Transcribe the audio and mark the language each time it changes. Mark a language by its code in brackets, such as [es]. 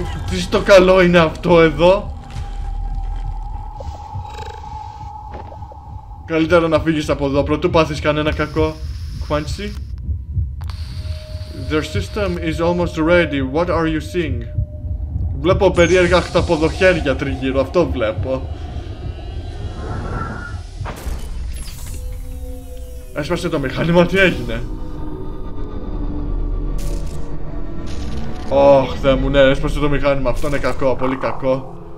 [el] Τι στο καλό είναι αυτό εδώ. Καλύτερα να φύγεις από εδώ, πρωτού πάθεις κανένα κακό. [en] Quincy. Their system is almost ready. What are you seeing? [el] Βλέπω περίεργα χταποδοχέρια τριγύρω, αυτό βλέπω. Έσπασε το μηχάνημα, τι έγινε? Ωχ, Θεέ μου, ναι, έσπασε το μηχάνημα, αυτό είναι κακό, πολύ κακό.